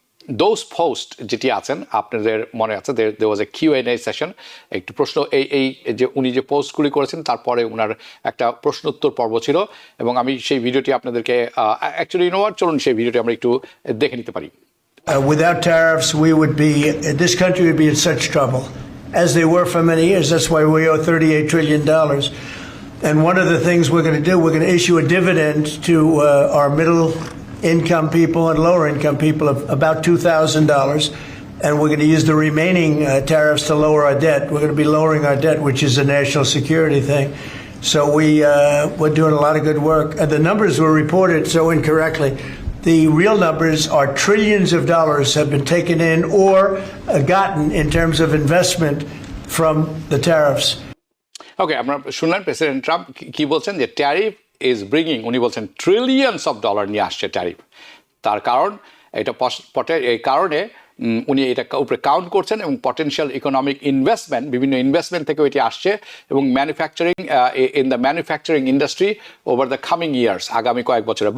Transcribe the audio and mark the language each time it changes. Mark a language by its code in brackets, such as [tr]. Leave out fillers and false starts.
[bn] Those post যেটি আছেন আপনাদের মনে আছে [en] there was a Q&A [bn] session, একটু প্রশ্ন এই যে উনি যে পোস্টগুলি করেছেন তারপরে ওনার একটা প্রশ্ন উত্তর পর্ব ছিল এবং আমি সেই ভিডিওটি আপনাদেরকে অ্যাকচুয়ালি চলুন সেই ভিডিওটি আমরা একটু দেখে নিতে পারি। [en] Without tariffs, this country would be in such trouble, as they were for many years. That's why we owe $38 trillion. And one of the things we're going to do, we're going to issue a dividend to our middle-income people and lower-income people of about $2,000. And we're going to use the remaining tariffs to lower our debt. We're going to be lowering our debt, which is a national security thing. So we're doing a lot of good work. And the numbers were reported so incorrectly. The real numbers are trillions of dollars have been taken in or gotten in terms of investment from the tariffs. [bn] Okay, আমরা শুনলেন president Trump কি বলছেন যে [en] tariff is bringing, [bn] উনি বলছেন ট্রিলিয়নস of dollar নিয়ে আসছে tariff. তার কারণ এটা এই কারণে উনি এটা উপরে কাউন্ট করছেন এবং পটেনশিয়াল ইকোনমিক ইনভেস্টমেন্ট, বিভিন্ন ইনভেস্টমেন্ট থেকে এটি আসছে এবং [en] manufacturing in the manufacturing industry over the coming years, [bn] আগামী কয়েক বছরে।